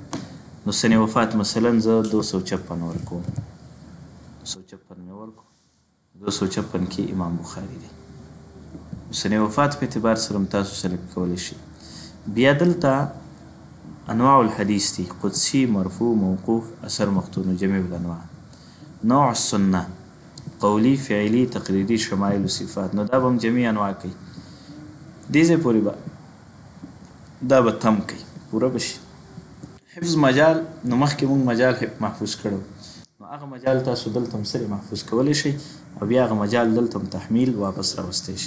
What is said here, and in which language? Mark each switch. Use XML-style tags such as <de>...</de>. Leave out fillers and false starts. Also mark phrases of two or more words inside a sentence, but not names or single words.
<ps>نو سنې وفات مثلا زه 256 ورکوم، 256 مې ورکو، 256 کې امام بخاري دی. سنې وفات په اعتبار سره تاسو سلیکټ کولی شي. بیا دلته انواع الحدیث دي،</ps> <ar>قدسی، مرفوع، موقوف، اثر مختون، جميع الانواع. نوع السنه قولی، فعلی، تقریری، شمائل و صفات.</ar> <ps>نو دا به هم</ps> <ar>جميع انواع</ar> <ps>کوي. دې ځای پورې به دا به تم کوي، پوره به شي. حفظ مجال نو مخکې مونږ مجال محفوظ کړو، نو هغه مجال تاسو دلته هم سره محفوظ کولی شئ او بیا هغه مجال دلته هم تحمیل واپس راوستی شي.</ps>